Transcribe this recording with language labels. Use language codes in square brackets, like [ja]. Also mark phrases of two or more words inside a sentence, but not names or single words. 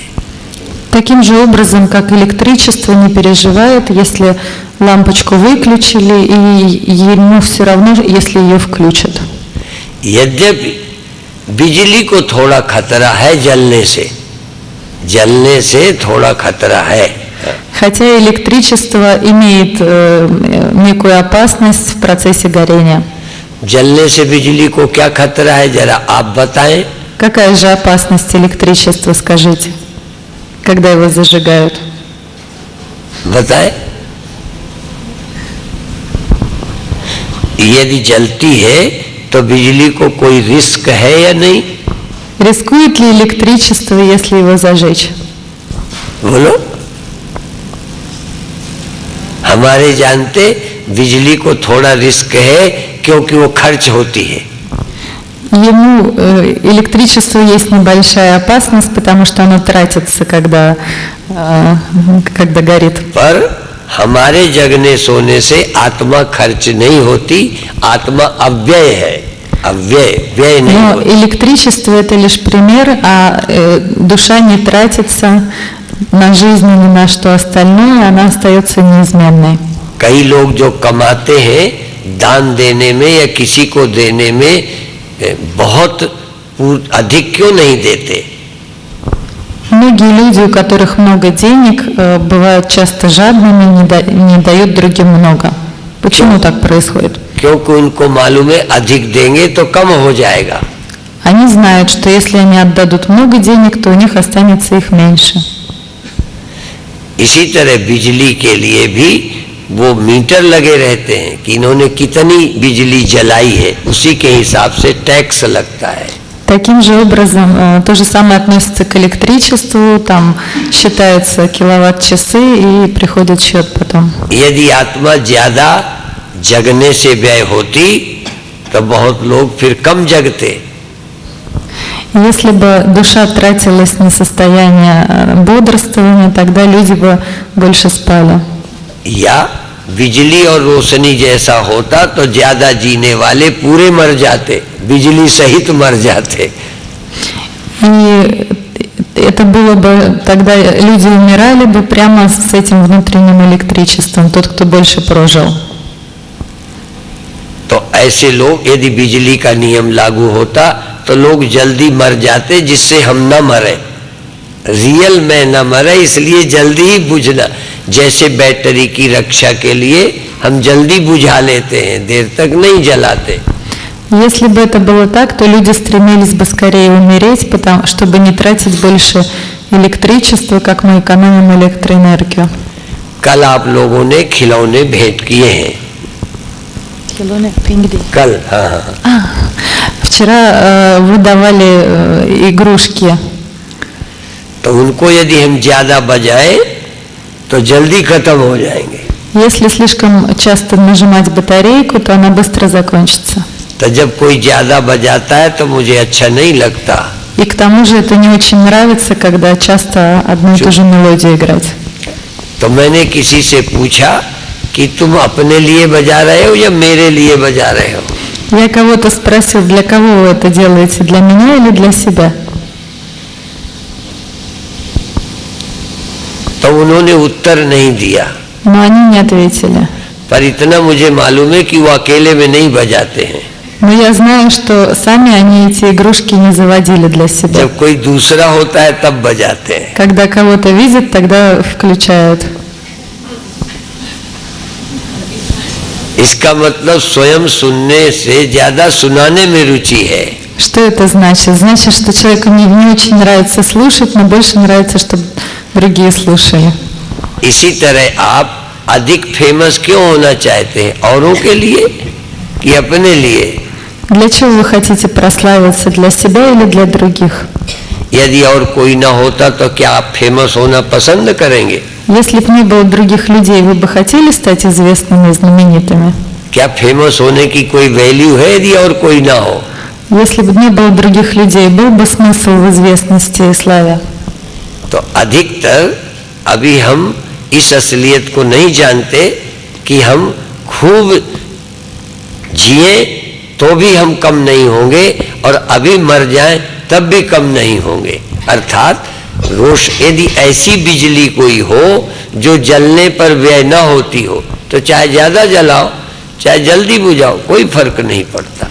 [ru] Таким же образом, как электричество не переживает, если лампочку выключили, и ему все равно, если ее включат. [hi] यद्यपि बिजली को थोड़ा खतरा है जलने से थोड़ा खतरा है। [ru] Хотя электричество имеет некую опасность в процессе горения. [hi] जलने से बिजली को क्या खतरा है, जरा आप बताएं। [ru] Какая же опасность электричества, скажите, когда его зажигают? [hi] बताएं। यदि जलती है तो बिजली को कोई रिस्क है या नहीं? [ru] Рискует ли электричество, если его зажечь? [hi] बोलो। हमारे जानते बिजली को थोड़ा रिस्क है क्योंकि वो खर्च होती है। [ru] Ему электричеству есть небольшая опасность, потому что оно тратится, когда горит. [hi] पर हमारे जगने सोने से आत्मा खर्च नहीं होती, आत्मा अव्यय है, व्यय नहीं [ru] Но [hi] होती। [ru] электричество это лишь пример, а душа не тратится на жизнь и ни на что остальное, она остается неизменной. [hi] कई लोग जो कमाते हैं दान देने में या किसी को देने में बहुत अधिक क्यों नहीं देते? [ru] Многие люди, у которых много денег, бывают часто жадными, не дают другим много. Почему так происходит? [hi] क्योंकि उनको मालूम है अधिक देंगे तो कम हो जाएगा। [ru] Они знают, что если они отдадут много денег, то у них останется их меньше. [hi] इसी तरह बिजली के लिए भी वो मीटर लगे रहते हैं कि इन्होंने कितनी बिजली जलाई है, उसी के हिसाब से टैक्स लगता है। [ru] Таким же образом, то же самое относится к электричеству, там считаются киловатт-часы и приходит счет потом. [hi] यदि आत्मा ज्यादा जगने से व्यय होती तो बहुत लोग फिर कम जगते। [ru] Если бы душа тратилась на состояние бодрствования, тогда люди бы больше спали. [hi] या बिजली और रोशनी जैसा होता तो ज्यादा जीने वाले पूरे मर जाते, बिजली सहित मर जाते। [ru] И это было бы, тогда люди умирали бы прямо с этим внутренним электричеством, тот, кто больше прожил. [hi] तो ऐसे लोग, यदि बिजली का नियम लागू होता तो लोग जल्दी मर जाते, जिससे हम न मरे, रियल में न मरे, इसलिए जल्दी ही बुझना। जैसे बैटरी की रक्षा के लिए हम जल्दी बुझा लेते हैं, देर तक नहीं जलाते। [ru] Если бы это было так, то люди стремились бы скорее умереть, чтобы не тратить больше электричества, как мы экономим электроэнергию. [hi] कल आप लोगों ने खिलौने भेंट किए हैं। कल, हाँ। [ru] Вчера вы давали игрушки. [hi] तो उनको यदि हम ज्यादा बजाएं तो जल्दी खत्म हो जाएंगे। [ru] Если слишком часто нажимать батарейку, то она быстро закончится. [hi] तो जब कोई ज्यादा बजाता है तो मुझे अच्छा नहीं लगता। [ru] И к тому же это не очень нравится, когда часто одну и ту же мелодию играть. [hi] तो मैंने किसी से पूछा कि तुम अपने लिए बजा रहे हो या मेरे लिए बजा रहे हो? [ru] Я кого-то спросил, для кого вы это делаете, для меня или для себя? [hi] तो उन्होंने उत्तर नहीं दिया। [ru] Но они не ответили. [hi] पर इतना मुझे मालूम है कि वो अकेले में नहीं बजाते हैं। [ru] Но я знаю, что сами они эти игрушки не заводили для себя. [hi] जब कोई दूसरा होता है तब बजाते हैं। [ru] Когда кого-то видят, тогда включают. [hi] इसका मतलब स्वयं सुनने से ज्यादा सुनाने में रुचि है। [ru] Что это значит? Значит, что человеку не очень нравится слушать, но больше нравится, чтобы другие слушали. [hi] इसी तरह आप अधिक फेमस क्यों होना चाहते हैं? औरों के लिए कि अपने लिए? [ru] Для чего вы хотите прославиться? Для себя или для других? [hi] यदि और कोई ना होता तो क्या आप फेमस होना पसंद करेंगे? [ru] Если бы не было других людей, вы бы хотели стать известными и знаменитыми? [hi] क्या फेमस होने की कोई वैल्यू है यदि और कोई ना हो? [ru] Если бы не было других людей, был бы смысл в известности и славе? [hi] तो अधिकतर अभी हम इस असलियत को नहीं जानते कि हम खूब जिए तो भी हम कम नहीं होंगे और अभी मर जाएं तब भी कम नहीं होंगे। अर्थात यदि ऐसी बिजली कोई हो जो जलने पर व्यय न होती हो तो चाहे ज्यादा जलाओ चाहे जल्दी बुझाओ कोई फर्क नहीं पड़ता।